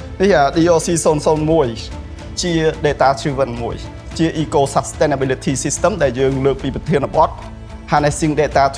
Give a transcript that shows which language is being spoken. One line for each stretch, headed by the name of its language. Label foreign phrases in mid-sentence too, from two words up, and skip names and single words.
Khmer: នេះ DOC 001ជា
English: data driven
Khmer: មួយជា
English: eco sustainability system
Khmer: ដែលយើងលើកពីប្រធានបទ
English: harnessing data to